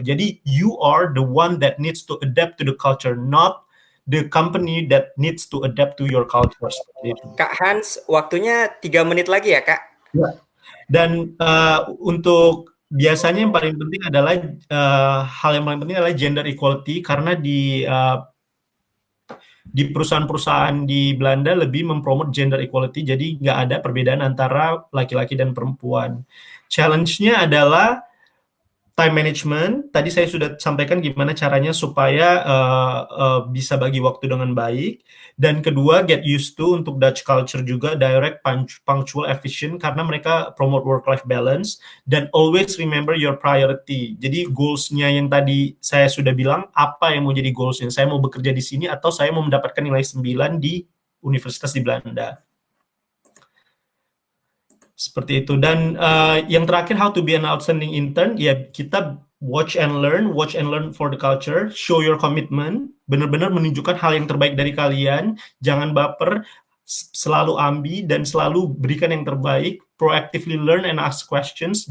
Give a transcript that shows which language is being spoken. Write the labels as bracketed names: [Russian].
[English] Jadi you are the one that needs to adapt to the culture, not the company that needs to adapt to your culture. [Indonesian] Kak Hans, waktunya 3 menit lagi ya, Kak? Ya. Dan untuk biasanya yang paling penting adalah hal yang paling penting adalah gender equality, karena di perusahaan-perusahaan di Belanda lebih mempromot gender equality, jadi nggak ada perbedaan antara laki-laki dan perempuan. Challenge-nya adalah time management. Tadi saya sudah sampaikan gimana caranya supaya bisa bagi waktu dengan baik. Dan kedua, [English] get used to [Indonesian] untuk Dutch culture juga, direct, punctual, efficient, karena mereka promote work-life balance. [English] Dan always remember your priority. [Indonesian] Jadi goals-nya yang tadi saya sudah bilang, apa yang mau jadi goals-nya? Saya mau bekerja di sini atau saya mau mendapatkan nilai 9 di universitas di Belanda. Seperti itu. Dan yang terakhir, [English] how to be an outstanding intern, [Indonesian] ya kita [English] watch and learn for the culture, show your commitment, [Indonesian] benar-benar menunjukkan hal yang terbaik dari kalian, jangan baper, selalu ambi dan selalu berikan yang terbaik, [English] proactively learn and ask questions.